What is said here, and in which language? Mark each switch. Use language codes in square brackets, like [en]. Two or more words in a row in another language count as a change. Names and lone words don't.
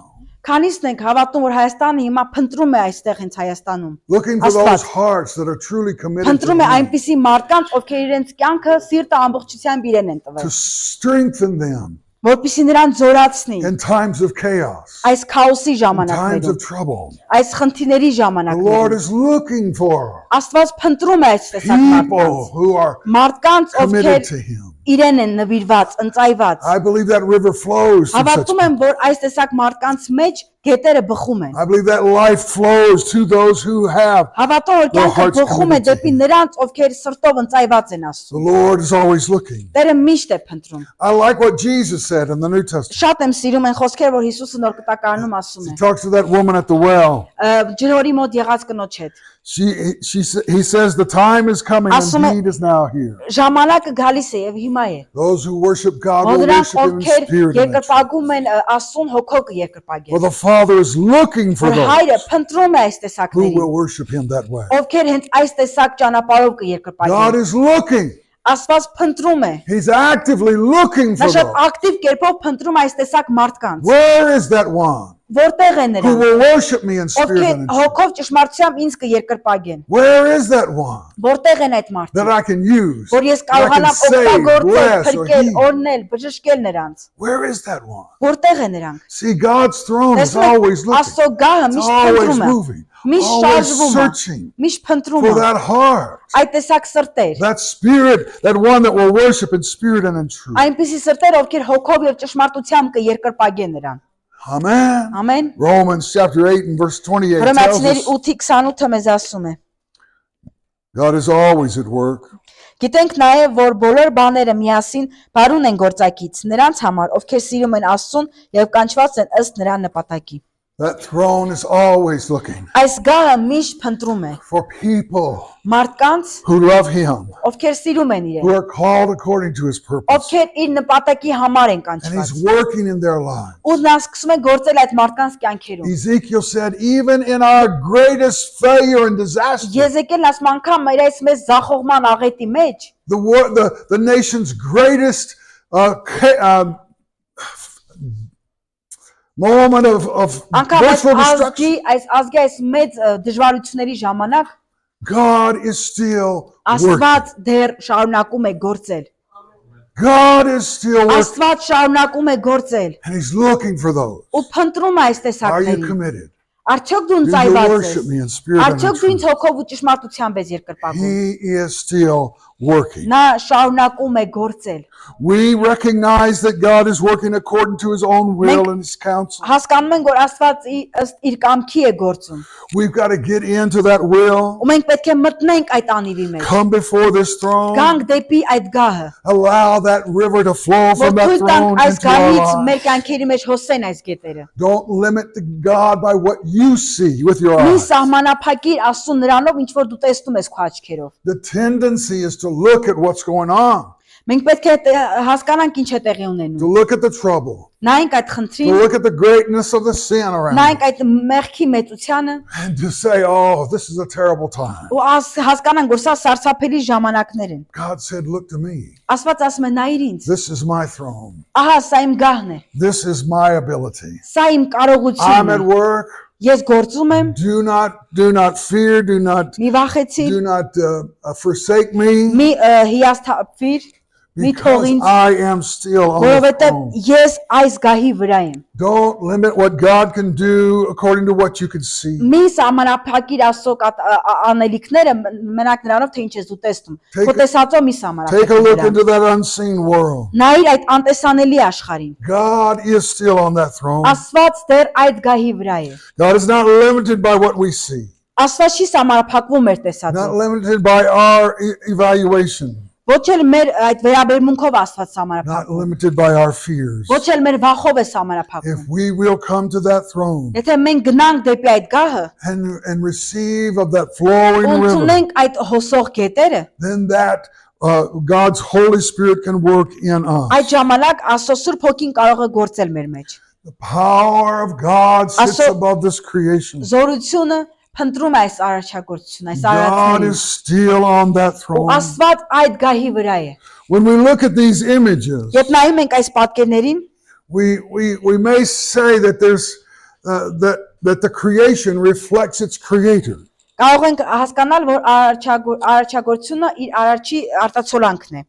[hy] Քանիսն ենք havատում, որ Հայաստանը հիմա փնտրում է այստեղ հենց Հայաստանում։ [en] Looking for [hy] Աստված [en] those hearts that are truly committed to [hy] Փնտրում է [en] him, [hy] այնպիսի մարդկանց, ովքեր իրենց կյանքը սիրտը ամբողջությամբ իրեն են [en] to [hy] տվել, [en] strengthen them [hy] որպեսզի նրանց զորացնի [en] in times of chaos, [hy] այս քաոսի [en] in times [hy] ժամանակներում, [en] of trouble. [hy] այս խնդիրների [en] The Lord [hy] ժամանակներում։ [en] is looking for [hy] Աստված փնտրում է այս տեսակ [en] people [hy] մարդկանց, [en] who are [hy] մարդկանց, [en] committed [hy] ովքեր [en] to him. [hy] իրեն են նվիրված, ընծայված։ [en] I believe that river flows through such [hy] Հավատում եմ, որ այս տեսակ մարդկանց մեջ գետերը բխում են։ [en] I believe that life flows to those who have. [hy] Հավատում որ [en] Their [hy] կյանքը [en] hearts [hy] բխում է [en] committed to [hy] դեպի [en] him. [hy] նրանց, ովքեր սրտով ընծայված են [en] The [hy] Աստծուն։ [en] Lord is always looking. [hy] Տերը միշտ է փնտրում։ [en] I like what Jesus said in the New Testament. [hy] Շատ եմ սիրում այն խոսքերը, որ Հիսուսը նոր կտակարանում ասում [en] He [hy] է։ [en] talks to that woman at the well. [hy] Ջրհորի մոտ եղած կնոջ հետ։ [en] He says the time is coming [hy] Ասում է, [en] and he is now here. [hy] Ժամանակը գալիս է եւ հիմա է։ [en] Those who worship God will [hy] Նրանք [en] worship him in [hy] ովքեր [en] spirit and in truth. [hy] երկրպագում են Աստծուն հոգով [en] For [hy] կերկրպագեն։ [en] the Father is looking for [hy] Որ հայրը [en] those [hy] փնտրում է այս [en] who [hy] տեսակներին, [en] will worship him that way. [hy] ովքեր հենց այս տեսակ ճանապարհով [en] God [hy] կերկրպագեն։ [en] is looking. [hy] Աստված փնտրում է։ [en] He's actively looking [hy] Նա [en] for [hy] շատ [en] those. [hy] ակտիվ կերպով փնտրում է այս տեսակ մարդկանց։ [en] Where is that one [hy] Որտեղ է [en] who [hy] նրանք, [en] will worship me in spirit [hy] ովքեր [en] and in truth? [hy] հոգով ճշմարտությամբ ինձ կերկրպագեն։ [en] Where is that one [hy] Որտեղ են այդ [en] that [hy] մարդիկ, [en] I can use? [hy] որ ես [en] That I can [hy] կարողանամ [en] save, [hy] օգտագործել, [en] bless, or [hy] փրկել, [en] heal? [hy] օրհնել, բժշկել նրանց։ [en] Where is that one? [hy] Որտեղ է նրանք։ [en] See, God's throne is [hy] Տեսնում [en] always [hy] եք, [en] looking. [hy] Աստծո գահը [en] It's [hy] միշտ [en] always [hy] փնտրում է, [en] moving, [hy] միշտ [en] always [hy] շարժվում է, [en] searching [hy] միշտ փնտրում [en] for [hy] է [en] that heart, [hy] այդ տեսակ սրտեր, [en] that spirit, that one that will worship in spirit and in truth. [hy] այնպիսի սրտեր, ովքեր հոգով եւ ճշմարտությամբ կերկրպագեն նրան։ [en] Amen. [hy] Ամեն։ [en] Romans chapter 8 and verse 28 tells [hy] Հռոմեացիների [en] us [hy] 8:28-ը մեզ ասում է. [en] God is always at work. [hy] Գիտենք նաև, որ բոլոր բաները միասին բարուն են գործակից նրանց համար, ովքեր սիրում են Աստծուն եւ կանչված են ըստ նրա նպատակի։ [en] That throne is always looking [hy] Այս գահը միշտ փնտրում է [en] for people [hy] մարդկանց, [en] who love him, [hy] ովքեր սիրում են [en] who [hy] իրեն, [en] are called according to his purpose. [hy] ովքեր իր նպատակի համար են [en] And he's [hy] կանչված։ [en] working in their lives. [hy] Ու նա սկսում է գործել այդ մարդկանց կյանքերում։ [en] Ezekiel said, even in our greatest failure and disaster, [hy] Եզեկիելն ասում անգամ իր այս մեծ զախողման աղետի մեջ, [en] the nation's greatest moment of [hy] անգամ [en] virtual destruction, [hy] այս ազգի այս մեծ դժվարությունների ժամանակ [en] God is still working. [hy] Աստված դեռ շարունակում է գործել։ [en] God is still working. [hy] Աստված շարունակում է գործել [en] And he's looking for those. [hy] ու փնտրում է այս [en] Are you [hy] տեսակներին։ [en] committed? [hy] Արդյոք դու ինձ [en] Do you [hy] այված [en] worship [hy] ես։ [en] me in spirit and in [hy] Արդյոք դու ինձ [en] truth? [hy] հոգով ու ճշմարտությամբ ես երկրպագում։ [en] He is still working. [hy] Նա շարունակում է գործել։ [en] We recognize that God is working according to his own will and his counsel. [hy] Հասկանում ենք, որ Աստված ըստ իր կամքի է գործում։ [en] We've got to get into that will, [hy] Ու մենք պետք է մտնենք այդ անիրի մեջ։ [en] come before this throne, [hy] Գանք դեպի այդ գահը։ [en] allow that river to flow [hy] Որ [en] from that [hy] թույլ տանք [en] throne [hy] այս [en] into our [hy] գահից մեր [en] lives. [hy] կյանքերի մեջ հոսեն այս գետերը։ [en] Don't limit the God by what you see with your [hy] Մի [en] eyes. [hy] սահմանափակիր Աստծո նրանով, ինչ որ դու տեսնում ես քո աչքերով։ [en] The tendency is to look at what's going on, [hy] Մենք պետք է հասկանանք ինչ է տեղի [en] to [hy] ունենում։ [en] look at the trouble, [hy] Նայենք այդ [en] to [hy] խնդրին, [en] look at the greatness of the sin around [hy] նայենք [en] us, [hy] այդ մեղքի մեծությանը [en] and to say, oh, this is a terrible time. [hy] ու հասկանանք, որ սա սարսափելի ժամանակներ են։ [en] God said, look to me. [hy] Աստված ասում է նայիր ինձ։ [en] This is my throne. [hy] Ահա սա իմ գահն է։ [en] This is my ability. [hy] Սա իմ [en] I'm [hy] կարողությունն [en] at [hy] է։ [en] work. [hy] Ես գործում եմ, [en] Do not fear. Do not [hy] մի վախեցիր, [en] forsake me, [hy] մի հիասթափվիր, մի [en] because [hy] թողինց, [en] I am still on the [hy] որովհետև [en] throne. [hy] ես այս գահի վրա եմ։ [en] Don't limit what God can do according to what you can see. [hy] Մի սահմանափակիր Աստծո անելիքները մենակ նրանով, թե ինչ ես դու տեսնում։ Քո տեսածո մի [en] Take a look [hy] սահմանափակիր։ [en] into that unseen world. [hy] Նայիր այդ անտեսանելի աշխարհին։ [en] God is still on that throne. [hy] Աստված դեռ այդ գահի վրա է։ [en] God is not limited by what we see, [hy] Աստված չի սահմանափակվում մեր [en] not [hy] տեսածով։ [en] limited by our evaluation, [hy] Ոչ էլ մեր այդ վերաբերմունքով Աստված [en] not [hy] սահմանափակվում։ [en] limited by our fears. [hy] Ոչ էլ մեր վախով է [en] If [hy] սահմանափակվում։ [en] we will come to that throne [hy] Եթե մենք գնանք դեպի այդ գահը, [en] and receive of that flowing river, [hy] ունենք այդ հոսող գետերը, [en] then that God's Holy Spirit can work in us. [hy] այդ ժամանակ Աստծո Սուրբ Հոգին կարող է գործել մեր մեջ։ [en] The power of God sits Also- above this creation. [hy] Զորությունը փնտրում է այս արարչագործությունը, այս [en] God [hy] արարածներին։ [en] is still on that [hy] Ու [en] throne. [hy] Աստված այդ գահի վրա է։ [en] When we look at these images, [hy] Երբ նայում ենք այս պատկերներին, [en] we may say that that the creation reflects its creator. [hy] կարող ենք հասկանալ, որ արարչագործությունը իր արարչի արտացոլանքն է։